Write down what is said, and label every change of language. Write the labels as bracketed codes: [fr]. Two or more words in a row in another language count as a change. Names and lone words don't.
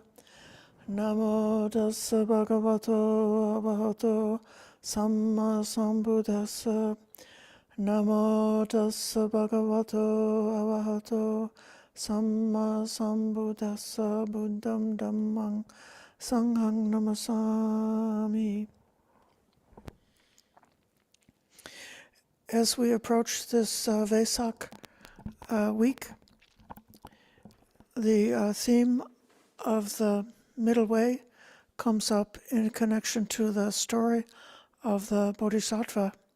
[pi] Namo tassa bhagavato arahato samma sambuddhassa. Namo tassa bhagavato arahato samma sambuddhassa. Buddham dhammang sanghang namasami. [en] As we approach this Vesak week, the theme of the middle way comes up in connection to the story of the Bodhisattva,